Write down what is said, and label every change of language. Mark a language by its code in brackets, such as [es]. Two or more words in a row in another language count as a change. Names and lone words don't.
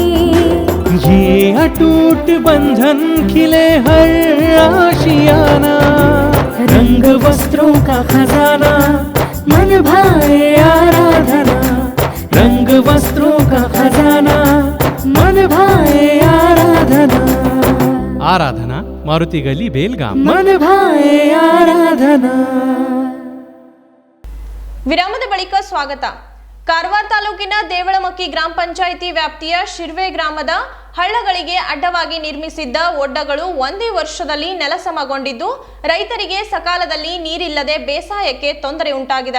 [hi] ये अटूट बंधन खिले हर आशियाना, रंग वस्त्रों का खजाना मन भाए आराधना। रंग वस्त्रों का खजाना मन भाए आराधना। आराधना मारुति गली बेलगाम। मन भाए आराधना। [kn] ವಿರಾಮದ ಬಳಿಕ ಸ್ವಾಗತ. ಕಾರವಾರ ತಾಲೂಕಿನ ದೇವಳಮಕ್ಕಿ ಗ್ರಾಮ ಪಂಚಾಯಿತಿ ವ್ಯಾಪ್ತಿಯ ಶಿರ್ವೆ ಗ್ರಾಮದ ಹಳ್ಳಗಳಿಗೆ ಅಡ್ಡವಾಗಿ ನಿರ್ಮಿಸಿದ್ದ ಒಡ್ಡಗಳು ಒಂದೇ ವರ್ಷದಲ್ಲಿ ನೆಲಸಮಗೊಂಡಿದ್ದು ರೈತರಿಗೆ ಸಕಾಲದಲ್ಲಿ ನೀರಿಲ್ಲದೆ ಬೇಸಾಯಕ್ಕೆ ತೊಂದರೆ ಉಂಟಾಗಿದೆ.